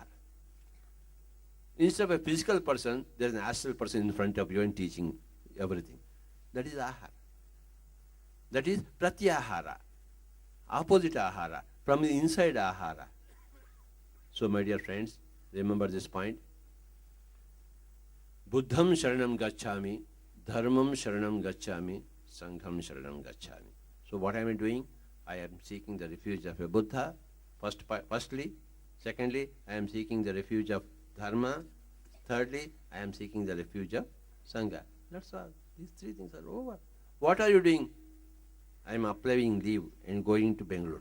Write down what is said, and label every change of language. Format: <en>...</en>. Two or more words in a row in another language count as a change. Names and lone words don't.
<en>Instead of a physical person, there is an astral person in front of you and teaching everything. That is ahara. That is pratyahara, opposite ahara, from the inside ahara. So my dear friends, remember this point.</en> <pi>Buddham sharanam gacchami, dharmam sharanam gacchami, sangham sharanam gacchami.</pi> <en>So what am I doing? I am seeking the refuge of a Buddha, firstly. Secondly, I am seeking the refuge of dharma. Thirdly, I am seeking the refuge of sangha. That's all. These three things are over. What are you doing? I am applying leave and going to Bangalore.</en>